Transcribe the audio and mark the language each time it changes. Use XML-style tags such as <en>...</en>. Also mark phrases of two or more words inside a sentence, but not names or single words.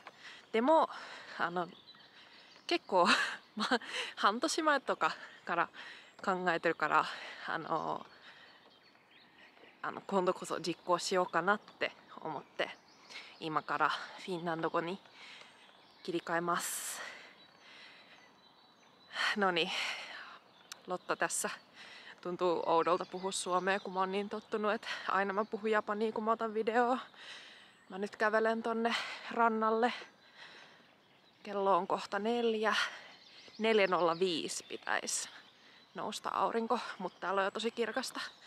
<ja>でも結構半年前とかから考えてるから、今度こそ実行しようかなって思って、今からフィンランド語に切り替えます。</ja> <fi>No niin, Lotta tässä. Tuntuu oudolta puhua suomea, kun mä oon niin tottunut, että aina mä puhun japania, kun mä otan videoa. Mä nyt kävelen tonne rannalle. Kello on kohta 4:05 pitäisi nousta aurinko, mutta täällä on jo tosi kirkasta.</fi>